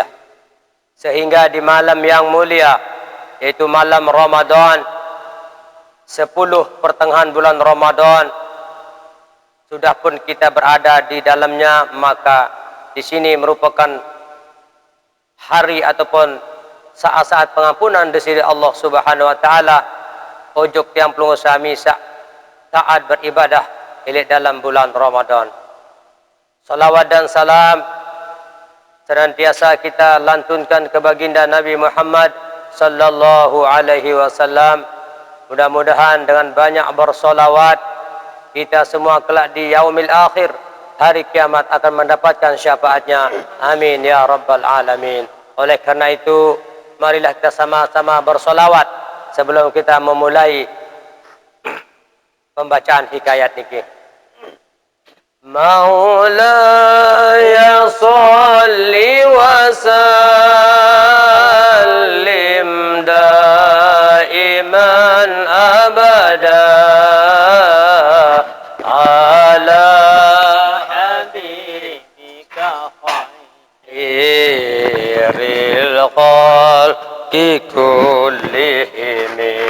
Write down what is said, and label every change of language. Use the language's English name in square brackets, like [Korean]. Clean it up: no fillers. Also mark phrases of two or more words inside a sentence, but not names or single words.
[Indonesian] Sehingga di malam yang mulia, yaitu malam Ramadan, 10 pertengahan bulan Ramadan, sudah pun kita berada di dalamnya, maka di sini merupakan hari ataupun saat-saat pengampunan dari Allah [Arabic] سبحانه وتعالى. [Sasak] Ojok yang pelungu sami [Indonesian] taat beribadah ilik dalam bulan Ramadan. Salawat dan salam senantiasa kita lantunkan ke baginda Nabi Muhammad [Arabic] صلى الله عليه وسلم. [Indonesian] Mudah-mudahan dengan banyak bersolawat, kita semua kelak di [Arabic] يوم الآخر, [Indonesian] hari kiamat, akan mendapatkan syafaatnya. [Arabic] آمين يا رب العالمين. [Indonesian] Oleh karena itu, marilah kita sama-sama bersolawat sebelum kita memulai pembacaan hikayat niki. [Arabic] مولاي صل وسلم دائما أبدا على حبيبك خير الخلق كلهم.